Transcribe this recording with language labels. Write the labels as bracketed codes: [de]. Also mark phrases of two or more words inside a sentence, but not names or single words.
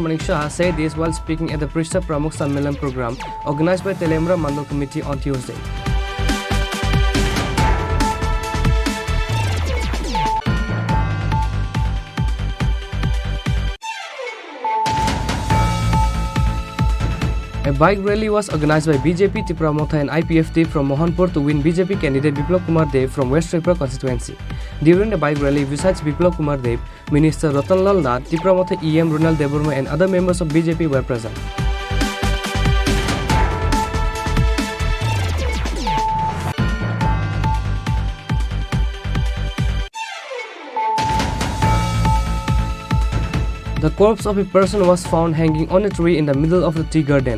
[en] Manik Shah said this while speaking at the Prishtha Pramukh Sammelan program organized by Telemura Mandal Committee on Tuesday. A bike rally was organized by BJP Tipramotha and IPFT from Mohanpur to win BJP candidate Biplab Kumar Dev from West Tripura constituency. During the bike rally, besides Biplab Kumar Dev, Minister Ratanlal Nath, Tipramotha EM Runal Deburma and other members of BJP were present. The corpse of a person was found hanging on a tree in the middle of the tea garden.